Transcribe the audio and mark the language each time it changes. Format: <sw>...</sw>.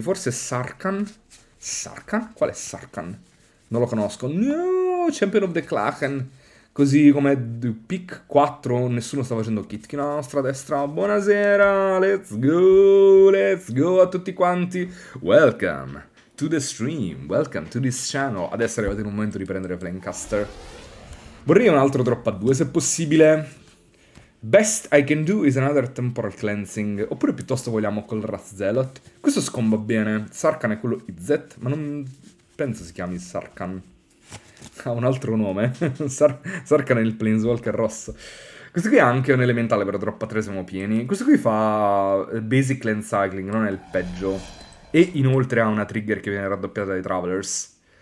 <it>Forse Sarkhan? Sarkhan? Qual è Sarkhan? Non lo conosco. No, Champion of the Klaken. Così come pick 4, nessuno sta facendo Kitkin alla nostra destra. Buonasera,</it> <en>let's go</en> <it>a tutti quanti.</it> <en>Welcome to the stream, welcome to this channel.</en> <it>Adesso è arrivato il momento di prendere Flamecaster. Vorrei un altro drop a 2 se possibile.</it> <en>Best I can do is another temporal cleansing.</en> <it>Oppure piuttosto vogliamo col Wrath Zealot. Questo scomba bene. Sarkhan è quello IZ, ma non penso si chiami Sarkhan. Ha un altro nome. Sarkhan è il Planeswalker rosso. Questo qui è anche un elementale, però troppo a 3 siamo pieni. Questo qui fa Basic Land Cycling, non è il peggio. E inoltre ha una trigger che viene raddoppiata dai Travelers.</it>